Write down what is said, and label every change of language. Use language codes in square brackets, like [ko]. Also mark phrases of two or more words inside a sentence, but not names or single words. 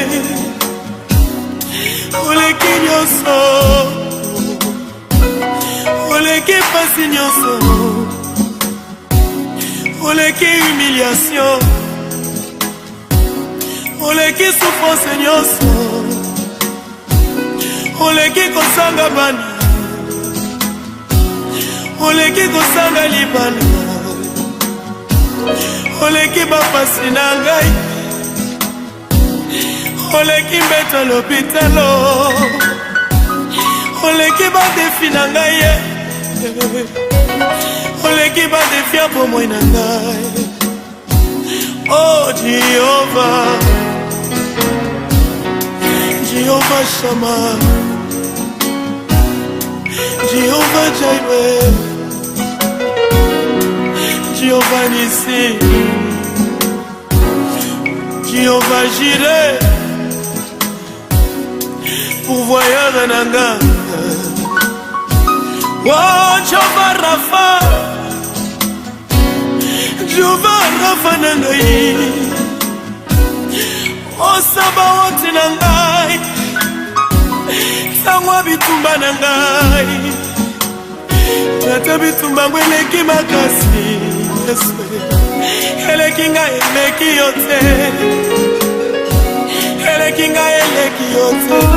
[ln] Oleki nyoso, oleki pasi nyoso, oleki humiliation, oleki souffrance nyoso, oleki kosanga bana, oleki kosanga libana, oleki bapasi na ngai. Oleki mbeto l'hôpitalo, oleki ba defi na ngai, oleki ba defi a bomoi na ngai. Oh Jehovah, Jehovah Shammah, Jehovah Jireh, Jehovah Nissi, Jehovah Jireh. Pourvoyeur nanga, oh Jehovah Rapha, Jehovah Rapha nangai, oh Sabaoth nangai, sangwa bitumba nangai, tata bitumba mweleki makasi, [sw] eleki nga eleki yote, eleki nga eleki yote.